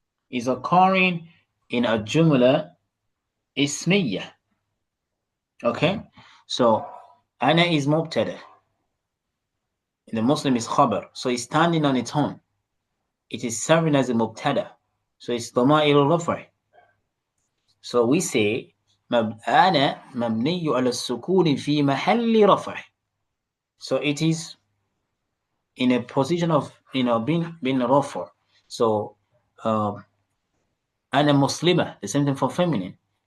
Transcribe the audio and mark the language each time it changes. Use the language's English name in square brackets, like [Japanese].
[English] Is occurring in a jumla ismiya. Okay, so ana is mubtada. The Muslim is khabar, so it's standing on its own. It is serving as a mubtada, so it's [Arabic] ضمائر الرفع. [English] So we say [Arabic] أنا مبني على السكون في محل رفع. [English] So it is in a position of being رفع. So [Arabic] أنا مسلمة, [English] the same thing for feminine.